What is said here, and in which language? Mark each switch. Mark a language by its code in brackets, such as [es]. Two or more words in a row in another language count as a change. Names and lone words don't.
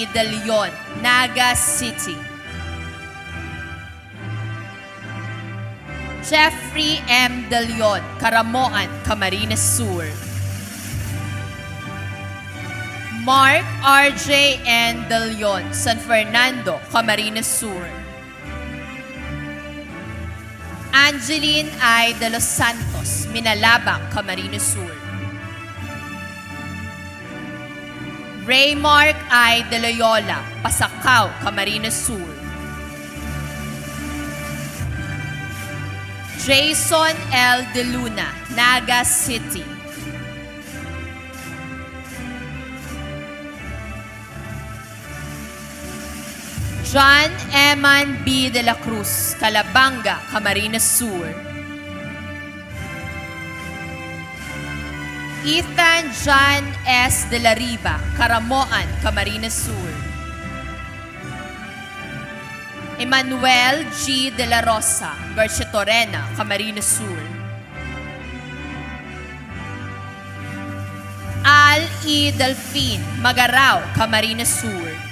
[en] de Leon, Naga City. Jeffrey M. de Leon, Caramoan, Camarines Sur. Mark R.J. N. de Leon, San Fernando, Camarines Sur. Angeline I. de los Santos, Minalabang, Camarines Sur. Raymark I. de Loyola, Pasacao, Camarines Sur. Jason L. de Luna, Naga City. John Eman B. de la Cruz, Calabanga, Camarines Sur. Ethan John S. de la Riva, Caramoan, Camarines Sur. Emmanuel G. de la Rosa, Garcetorena, Camarines Sur. Al E. Delfin, Magarao, Camarines Sur.